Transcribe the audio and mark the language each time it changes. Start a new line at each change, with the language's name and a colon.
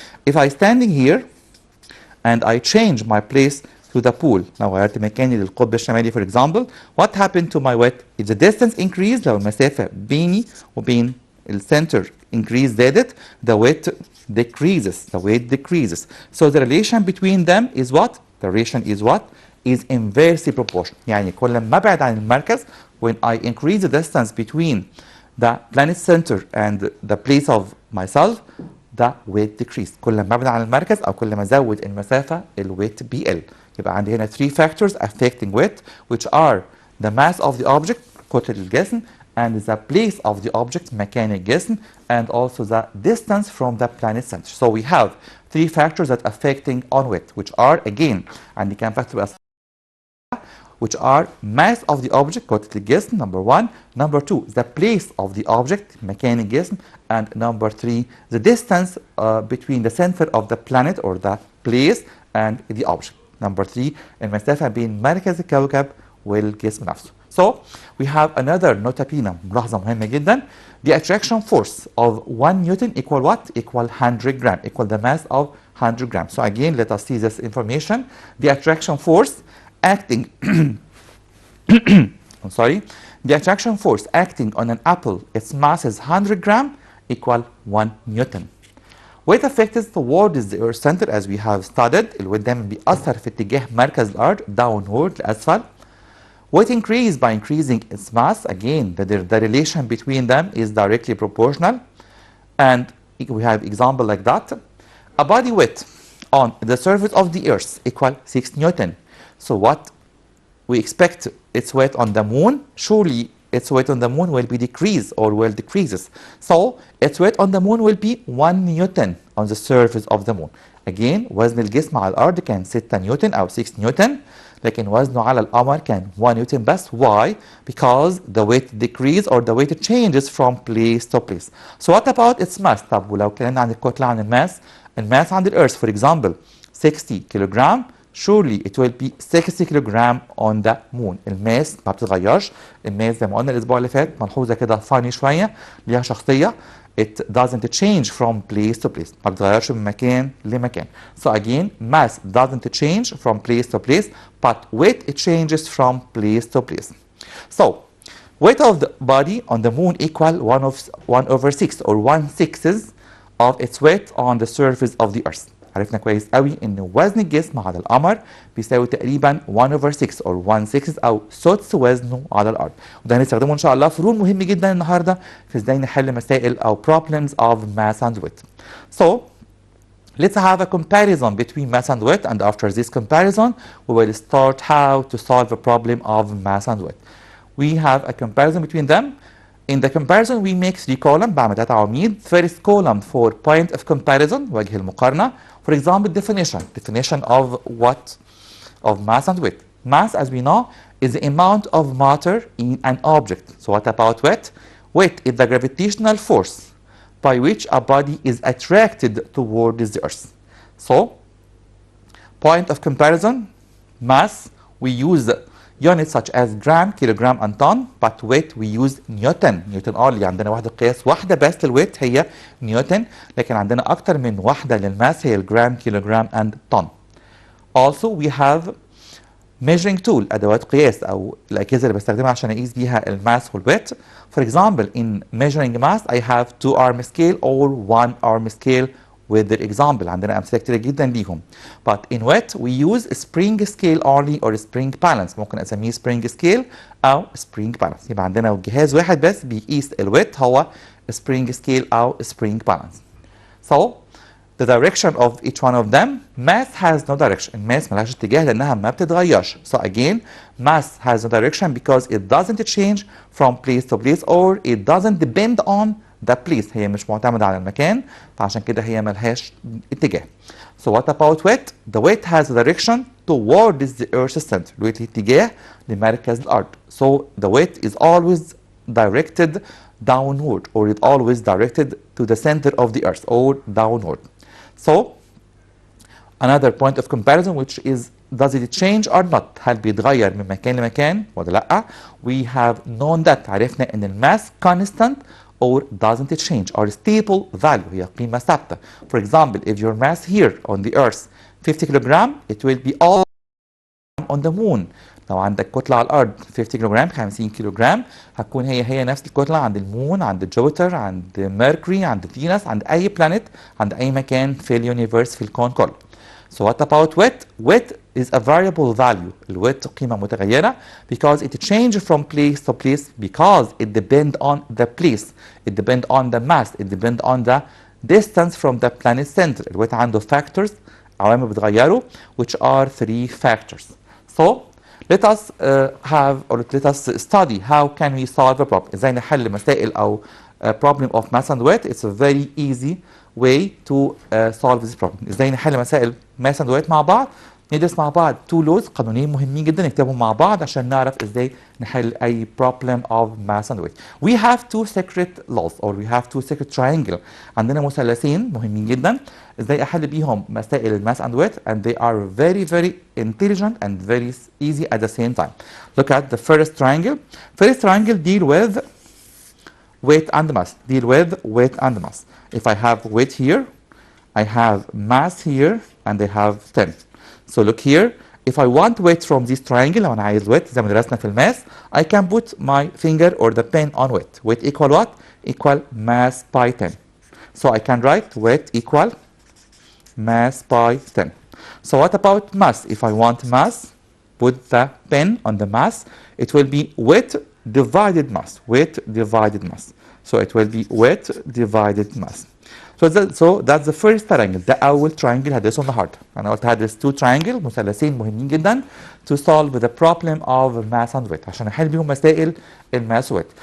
English: If I standing here and I change my place to the pole،
Arabic: لو غيرت مكاني للقطب الشمالي
English: for example، what happened to my weight؟ if the distance increased،
Arabic: لو المسافة بيني وبين الcenter increase زادت،
English: the weight decreases. So the relation between them is what؟ the relation is what؟ is inversely proportional.
Arabic: يعني كل ما ابعد عن المركز
English: when I increase the distance between the planet center and the place of myself the weight decrease.
Arabic: كل ما ابعد عن المركز او كل ما ازود المسافه الويت بيقل. يبقى عندي هنا
English: 3 factors affecting weight which are the mass of the object
Arabic: كتلة الجسم
English: and the place of the object
Arabic: مكان الجسم
English: and also the distance from the planet center. So we have 3 factors that affecting on weight which are again
Arabic: عندي كام
English: factor which are mass of the object
Arabic: كتلة الجسم
English: number 1, number 2 the place of the object
Arabic: مكان الجسم
English: and number 3 the distance between the center of the planet or the place and the object.
Arabic: number 3 المسافة بين مركز الكوكب والجسم نفسه.
English: So we have another nota bene
Arabic: ملاحظة مهمة جدا.
English: The attraction force of 1 Newton equal what? Equal 100 gram, equal the mass of 100 grams. So again let us see this information. The attraction force acting I'm sorry, the attraction force acting on an apple, its mass is 100 gram equal 1 Newton. Weight affected towards the earth center as we have studied.
Arabic: الويت دايما بيأثر في اتجاه مركز الأرض downward لأسفل.
English: Weight increase by increasing its mass. Again the relation between them is directly proportional and we have example like that. A body weight on the surface of the earth equal 6 Newton. So what we expect its weight on the moon, surely its weight on the moon will be decreased or will decreases. So its weight on the moon will be 1 Newton on the surface of the moon.
Arabic: Again وزن الجسم على الأرض كان 6 نيوتن أو 6 نيوتن لكن وزنه على القمر كان 1 نيوتن بس.
English: Why? Because the weight decrease or the weight changes from place to place. So what about its mass؟
Arabic: طب ولو اتكلمنا عن الكتلة عن الماس عند الأرث
English: for example 60 kilogram, surely it will be 60 kilogram on the moon.
Arabic: الماس ما بتتغيرش. الماس زي ما قلنا الأسبوع اللي فات ملحوظة كده فاني شوية ليها شخصية.
English: It doesn't change from place to place.
Arabic: ما بتتغيرش من مكان لمكان.
English: So again mass doesn't change from place to place but weight it changes from place to place. So weight of the body on the moon equal 1/6 or 1/6 of its weight on the surface of the earth.
Arabic: عرفنا كويس قوي ان وزن الجسم على القمر بيساوي تقريبا 1/6 or 1/6 او سدس وزنه على الارض. وده هنستخدمه ان شاء الله في رول مهم جدا النهارده في ازاي نحل مسائل او
English: problems of mass and weight. So let's have a comparison between mass and weight and after this comparison we will start how to solve a problem of mass and weight. We have a comparison between them. In the comparison we make 3 columns
Arabic: بعمل 3 عواميد.
English: First column for point of comparison
Arabic: وجه المقارنة.
English: For example definition of what? Of mass and weight. Mass as we know is the amount of matter in an object. So what about weight? weight is the gravitational force by which a body is attracted towards the earth. So, point of comparison, mass, we use units such as gram, kilogram and ton, but weight we use newton.
Arabic: نيوتن اللي عندنا وحدة قياس واحدة بس للويت هي نيوتن، لكن عندنا أكتر من وحدة للماس هي الجرام، كيلوجرام and ton.
English: Also we have measuring tool،
Arabic: أدوات قياس أو الأجهزة اللي بستخدمها عشان أقيس بيها الماس والويت.
English: For example, in measuring mass I have 2-arm scale or 1-arm scale with the example.
Arabic: عندنا أمثلة كتيرة جدا ليهم.
English: But in weight we use spring scale only or spring balance.
Arabic: ممكن أسميه spring scale أو spring balance. يبقى عندنا جهاز واحد بس بيقيس الويت هو spring scale أو spring balance.
English: So the direction of each one of them, mass has no direction.
Arabic: الماس ملهاش اتجاه لأنها ما بتتغيرش.
English: So again, mass has no direction because it doesn't change from place to place or it doesn't depend on the place.
Arabic: هي مش معتمدة على المكان، فعشان كده هي ملهاش اتجاه.
English: So what about weight? The weight has a direction towards the earth's center.
Arabic: الويت اتجاه لمركز الأرض.
English: So the weight is always directed downward or it always directed to the center of the earth or downward. So another point of comparison which is does it change or not؟
Arabic: هل بيتغير من مكان لمكان ولا لا؟
English: We have known that،
Arabic: عرفنا ان الماس
English: constant or doesn't it change or stable value،
Arabic: هي قيمة ثابتة.
English: For example, if your mass here on the earth 50 kilogram, it will be all on the moon.
Arabic: لو عندك كتلة على الأرض 50 كيلوغرام 50 كيلوغرام، هتكون هي نفس الكتلة عند المون، عند جوبيتر، عند ميركوري، عند فينوس، عند أي بلانيت، عند أي مكان في اليونيفرس في الكون كله.
English: So what about weight? Weight is a variable value.
Arabic: الويت قيمة متغيرة
English: because it changes from place to place because it depends on the place, it depends on the mass, it depends on the distance from the planet center.
Arabic: الويت عنده factors، عوامل بتغيره which are 3 factors.
English: So let us have or let us study how can we solve a problem.
Arabic: ازاي نحل مسائل او
English: problem of mass and weight. It's a very easy way to solve this problem.
Arabic: ازاي نحل مسائل mass and weight مع بعض. ندرس مع بعض 2 laws، قانونين مهمين جدا نكتبهم مع بعض عشان نعرف ازاي نحل اي
English: problem of mass and weight. We have 2 secret laws or we have 2 secret triangle.
Arabic: عندنا مثلثين مهمين جدا ازاي احل بيهم مسائل الماس
English: and weight and they are very very intelligent and very easy at the same time. Look at the first triangle. First triangle deal with weight and mass. Deal with weight and mass. If I have weight here, I have mass here and I have 10. So look here, if I want weight from this triangle,
Arabic: لو أنا عايز
English: weight زي ما درسنا في الماس, I can put my finger or the pen on weight. Weight equal what? Equal mass by 10. So I can write weight equal mass by 10. So what about mass? If I want mass, put the pen on the mass. It will be weight divided mass. Weight divided mass. So it will be weight divided mass. So that's the first triangle.
Arabic: ده أول triangle هدرسه النهارده. أنا قلت هدرس 2 triangle مثلثين مهمين جدا
English: to solve the problem of mass and weight
Arabic: عشان أحل بيهم مسائل الماس weight.